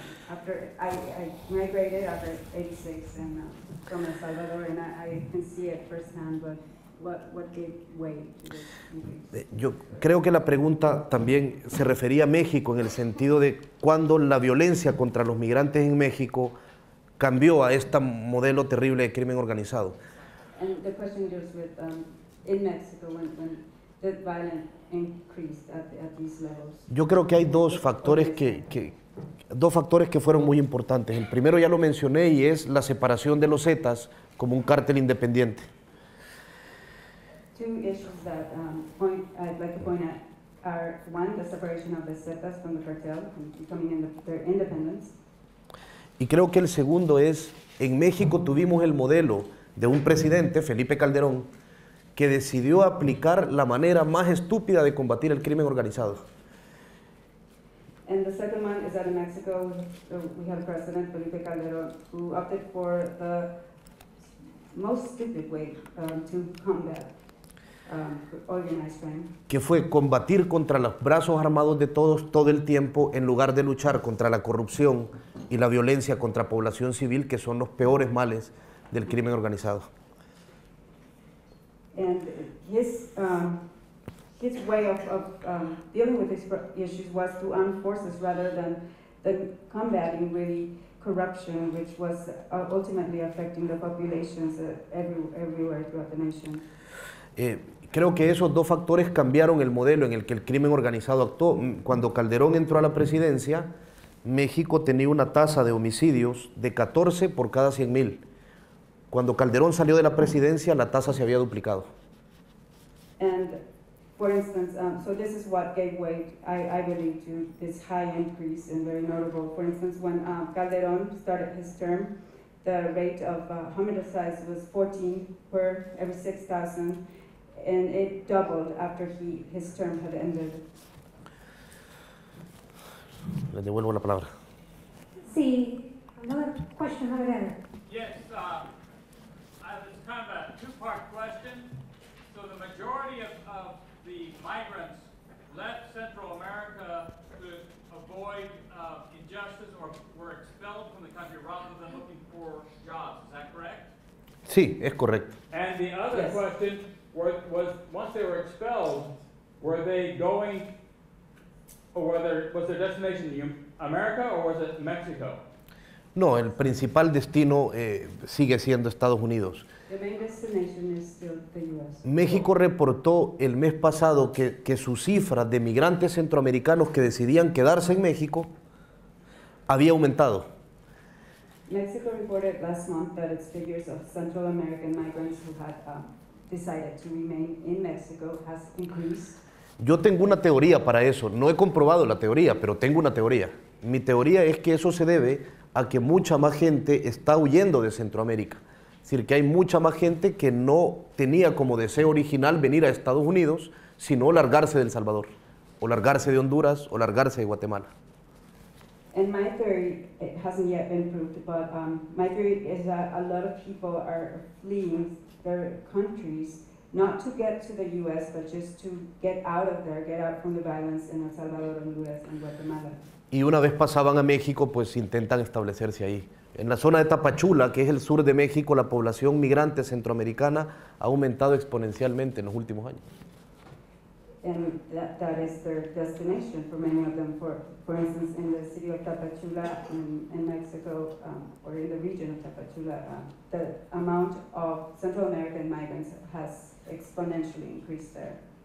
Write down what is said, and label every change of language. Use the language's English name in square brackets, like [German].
[English] After I migrated after '86 and from El Salvador, and I can see it firsthand. But what gave way to this increase? [Spanish] Yo creo que la pregunta también se refería a México en el sentido de cuándo la violencia contra los migrantes en México cambió a este modelo terrible de crimen organizado. [English] And the question deals with in Mexico when the violence increased at these levels. [Spanish] Yo creo que hay dos factores que fueron muy importantes. El primero ya lo mencioné y es la separación de los Zetas como un cártel independiente. [English] Two issues that I'd like to point at are one, the separation of the Zetas from the cartel and becoming their independence. [Spanish] Y creo que el segundo es, en México tuvimos el modelo de un presidente, Felipe Calderón, que decidió aplicar la manera más estúpida de combatir el crimen organizado. [English] And the second one is that in Mexico, we had a president, Felipe Calderón, who opted for the most stupid way to combat organized crime. [Spanish] Que fue combatir contra los brazos armados de todos todo el tiempo en lugar de luchar contra la corrupción y la violencia contra población civil, que son los peores males del crimen organizado. [English] And his way of dealing with these issues was through armed forces rather than combating really corruption, which was ultimately affecting the populations everywhere throughout the nation. [Spanish] Creo que esos dos factores cambiaron el modelo en el que el crimen organizado actuó. Cuando Calderón entró a la presidencia, México tenía una tasa de homicidios de 14 por cada 100,000. Cuando Calderón salió de la presidencia, la tasa se había duplicado. [English] And for instance, so this is what gave way, I believe, to this high increase and very notable. For instance, when Calderón started his term, the rate of homicides was 14 per every 6,000, and it doubled after his term had ended. [Spanish] Les devuelvo la palabra. [English] Sí, another question over there. Yes, it's kind of a two-part question. So the majority of the migrants left Central America to avoid injustice or were expelled from the country rather than looking for jobs. Is that correct? [Spanish] Sí, es correcto. [English] And the other Yes. question was once they were expelled, were they going, or was their destination America or was it Mexico? [Spanish] No, el principal destino sigue siendo Estados Unidos. [English] The main destination is still the U.S. [Spanish] México reportó el mes pasado que sus cifras de migrantes centroamericanos que decidían quedarse en México había aumentado. [English] Mexico reported last month that its figures of Central American migrants who had decided to remain in Mexico has increased. [Spanish] Yo tengo una teoría para eso. No he comprobado la teoría, pero tengo una teoría. Mi teoría es que eso se debe a que mucha más gente está huyendo de Centroamérica. Es decir, que hay mucha más gente que no tenía como deseo original venir a Estados Unidos, sino largarse de El Salvador, o largarse de Honduras, o largarse de Guatemala. [English] And my theory, it hasn't yet been proved, but my theory is that a lot of people are fleeing their countries, not to get to the U.S., but just to get out of there, get out from the violence in El Salvador, Honduras, and Guatemala. [Spanish] Y una vez pasaban a México, pues intentan establecerse ahí. En la zona de Tapachula, que es el sur de México, la población migrante centroamericana ha aumentado exponencialmente en los últimos años. [English] And that is their destination for many of them. For instance, in the city of Tapachula in Mexico, or in the region of Tapachula, the amount of Central American migrants has exponentially increased there.